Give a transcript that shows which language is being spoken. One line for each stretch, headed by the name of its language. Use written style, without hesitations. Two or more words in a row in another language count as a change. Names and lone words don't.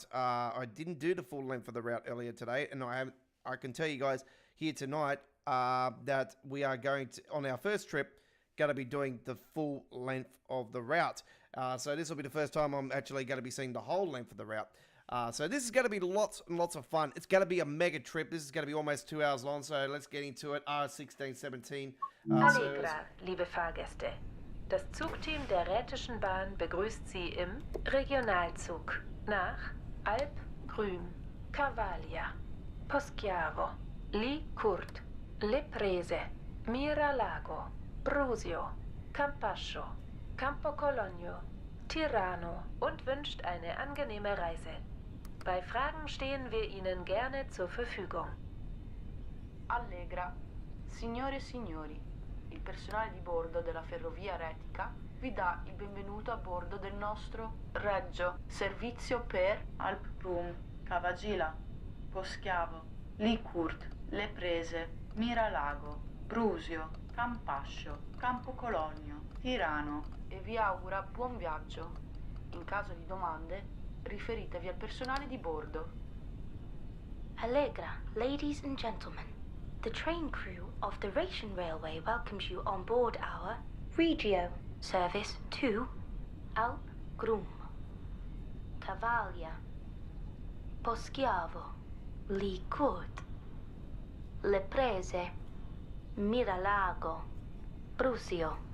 English: I didn't do the full length of the route earlier today, and I can tell you guys here tonight that we are going to, on our first trip, going to be doing the full length of the route. So this will be the first time I'm actually going to be seeing the whole length of the route. So this is going to be lots and lots of fun. It's going to be a mega trip. This is going to be almost 2 hours long, so let's get into it. R1617.
German: Allegra, liebe Fahrgäste. Das Zugteam der Rätischen Bahn begrüßt Sie im Regionalzug nach Alp, Grüm, Cavaglia, Poschiavo, Licurt, Le Prese, Miralago, Brusio, Campascio, Campo Cologno, Tirano und wünscht eine angenehme Reise. Bei Fragen stehen wir Ihnen gerne zur Verfügung.
Italian: Allegra, signore e signori, il personale di bordo della ferrovia retica vi dà il benvenuto a bordo del nostro Regio Servizio per Alp Rum, Cavagila, Poschiavo, Licurt, Le Prese, Miralago, Brusio, Campascio, Campo Cologno, Tirano e vi augura buon viaggio. In caso di domande, riferitevi al personale di bordo.
English: Allegra, ladies and gentlemen, the train crew of the Rhaetian Railway welcomes you on board our Regio service to Alp Grum, Cavaglia, Poschiavo, Licurt, Le Prese, Miralago, Brusio,